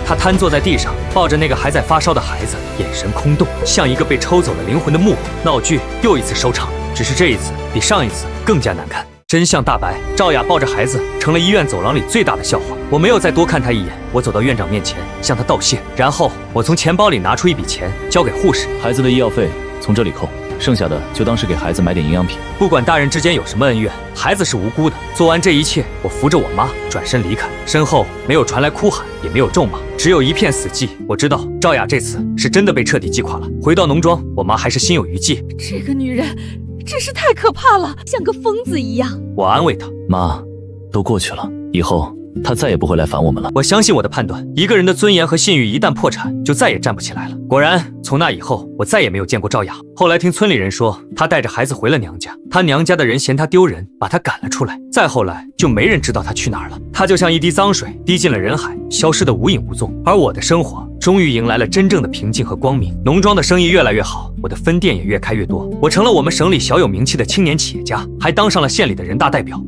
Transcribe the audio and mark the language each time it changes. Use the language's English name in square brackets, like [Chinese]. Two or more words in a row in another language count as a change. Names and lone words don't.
[Chinese] 她癱坐在地上，抱着那個還在發燒的孩子，眼神空洞，像一個被抽走了靈魂的木偶。鬧劇又一次收場了，只是這一次比上一次更加難看。真相大白，趙雅抱着孩子成了醫院走廊裡最大的笑話。我沒有再多看她一眼，我走到院長面前向他道謝，然後我從錢包裡拿出一筆錢交給護士。孩子的醫藥費從這裡扣，剩下的就當是給孩子買點營養品。不管大人之間有什麼恩怨，孩子是無辜的。做完這一切，我扶着我媽轉身離開，身後沒有傳來哭喊，也沒有咒罵，只有一片死寂。我知道趙雅這次是真的被徹底擊垮了。回到農莊，我媽還是心有餘悸。這個女人真是太可怕了，像個瘋子一樣。我安慰她，媽，都過去了，以後他再也不會來煩我們了。我相信我的判斷，一個人的尊嚴和信譽一旦破產，就再也站不起來了。果然，從那以後，我再也沒有見過趙雅。後來聽村裡人說，她帶着孩子回了娘家，她娘家的人嫌她丟人，把她趕了出來。再後來，就沒人知道她去哪兒了。她就像一滴髒水，滴進了人海，消失得無影無蹤。而我的生活終於迎來了真正的平靜和光明。農莊的生意越來越好，我的分店也越開越多。我成了我們省裡小有名氣的青年企業家，還當上了縣裡的人大代表。